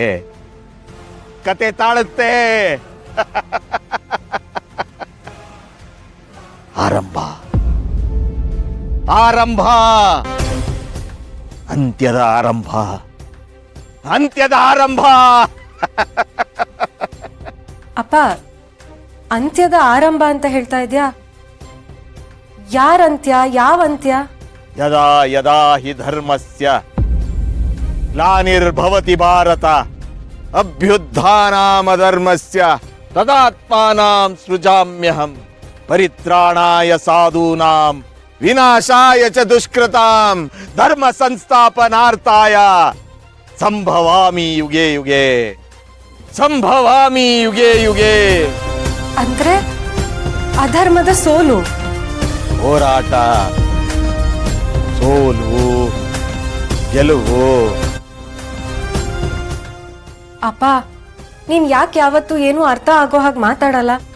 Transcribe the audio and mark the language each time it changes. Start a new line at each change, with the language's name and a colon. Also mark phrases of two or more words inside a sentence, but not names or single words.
Kannada: ಕತೆ ತಾಳುತ್ತೆ. ಆರಂಭ ಅಂತ್ಯದ ಆರಂಭ. ಅಪ್ಪ, ಅಂತ್ಯದ ಆರಂಭ ಅಂತ ಹೇಳ್ತಾ ಇದ್ಯಾ? ಯಾರಂತ್ಯ? ಯಾವ ಅಂತ್ಯ?
Sanskrit: ಯದಾ ಯದಾ ಹಿ ಧರ್ಮಸ್ಯ ಗ್ಲಾನಿರ್ಭವತಿ ಭಾರತ ಅಭ್ಯುತ್ಥಾನಾಮಧರ್ಮಸ್ಯ ತದಾತ್ಮಾನಾಂ ಸೃಜಾಮ್ಯಹಂ ಪರಿತ್ರಾಣಾಯ ಸಾಧೂನಾಂ ವಿನಾಶಾಯ ಚ ದುಷ್ಕೃತಾಂ ಧರ್ಮ ಸಂಸ್ಥಾಪನಾರ್ಥಾಯ ಸಂಭವಾಮಿ ಯುಗೆ ಯುಗೆ.
Kannada: ಅಂದ್ರೆ ಅಧರ್ಮದ ಸೋಲು. ಹೋರಾಟ, ಸೋಲು, ಗೆಲುವು. ಅಪ್ಪ, ನೀನ್ ಯಾಕೆ ಯಾವತ್ತೂ ಏನು ಅರ್ಥ ಆಗೋ ಹಾಗೆ ಮಾತಾಡಲ್ಲ?